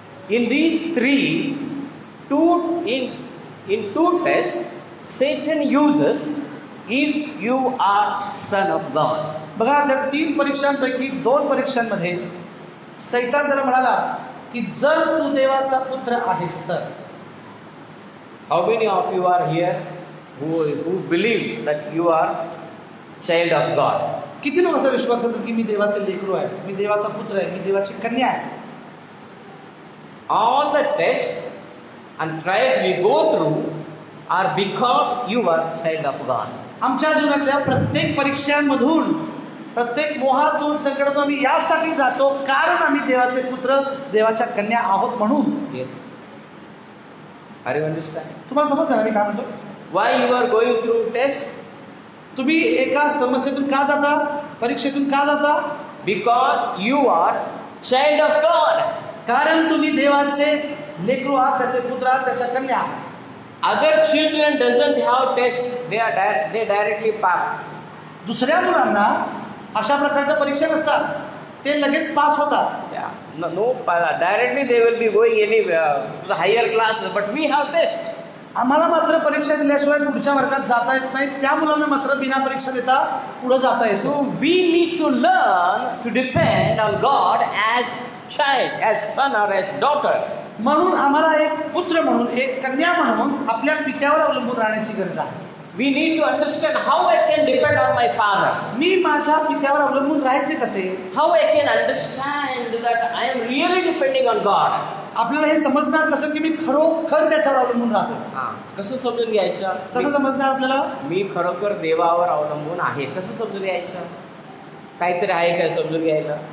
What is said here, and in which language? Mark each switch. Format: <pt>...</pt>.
<en>In these 2 tests, Satan uses if you are son of God.</en> <mr>बघा, त्या 3 परीक्षांपैकी 2 परीक्षांमध्ये सैतान त्याला म्हणाला की जर तू देवाचा पुत्र आहेस तर.</mr> <en>How many of you are here who believe that you are child of God?</en> <mr>किती लोक असा विश्वास करतात की मी देवाचे लेकरू आहे, मी देवाचा पुत्र आहे, मी देवाची कन्या आहे?</mr> <en>All the tests and trials we go through are because you are child of God.</en> <mr>आमच्या जीवनातल्या प्रत्येक परीक्षांमधून, प्रत्येक मोहातून, संकटातून आम्ही यासाठी जातो कारण आम्ही देवाचे पुत्र, देवाच्या कन्या आहोत म्हणून.</mr> <en>Yes. Are you understand?</en> <mr>तुम्हाला समजलं ना मी काय म्हणतो?</mr> <en>Why you are going through tests?</en> <mr>तुम्ही एका समस्येतून का जाता, परीक्षेतून का जाता?</mr> <en>Because you are child of God.</en> <mr>कारण तुम्ही देवाचे लेकरू आहात, त्याचे पुत्र आहात, त्याच्या कन्या आहात.</mr> <en>Other children doesn't have test, they directly pass.</en> <mr>दुसऱ्या मुलांना अशा प्रकारच्या परीक्षा नसतात, ते लगेच पास होतात.</mr> <en>Yeah. No, directly they will be going any to the higher classes, but we have test.</en> <mr>आम्हाला मात्र परीक्षा दिल्याशिवाय पुढच्या वर्गात जाता येत नाही, त्या मुलांना मात्र बिना परीक्षा देता पुढे जाता येतो.</mr> <en>So we need to learn to depend on God as child, as son or as daughter.</en> <mr>म्हणून आम्हाला एक पुत्र म्हणून, एक कन्या म्हणून आपल्या पित्यावर अवलंबून राहण्याची गरज आहे.</mr> <en>We need to understand how I can depend on my father.</en> <mr>मी माझ्या पित्यावर अवलंबून राहायचे कसे?</mr> <en>How I can understand that I am really depending on God.</en> <mr>आपल्याला हे समजणार कसं की मी खरोखर त्याच्यावर अवलंबून राहतो? कसं समजून घ्यायचं? कसं समजणार आपल्याला? मी खरोखर देवावर अवलंबून आहे, कसं समजून घ्यायचं? काहीतरी आहे काय समजून घ्यायला?</mr>